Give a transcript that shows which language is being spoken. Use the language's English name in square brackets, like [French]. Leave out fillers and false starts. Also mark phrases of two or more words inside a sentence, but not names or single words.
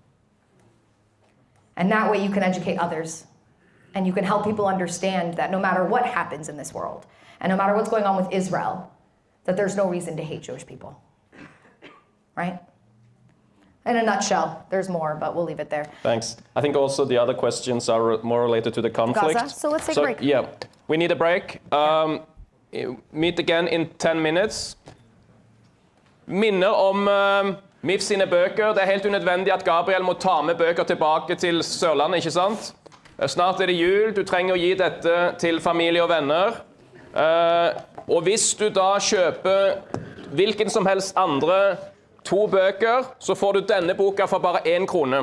[English] And that way you can educate others, and you can help people understand that no matter what happens in this world, and no matter what's going on with Israel, that there's no reason to hate Jewish people, right? In a nutshell, there's more, but we'll leave it there. Thanks. I think also the other questions are more related to the conflict. Gaza. So let's take a break. Yeah, we need a break. Meet again in 10 minutes. [Norwegian] Minner om MIFF sine bøker. Det er helt unødvendig at Gabriel må ta med bøker tilbake til Sørlandet, ikke sant? Snart er det jul, du trenger å gi dette til familie og venner. Og hvis du da kjøper hvilken som helst andre 2 bøker, så får du denne boka for bare 1 krone.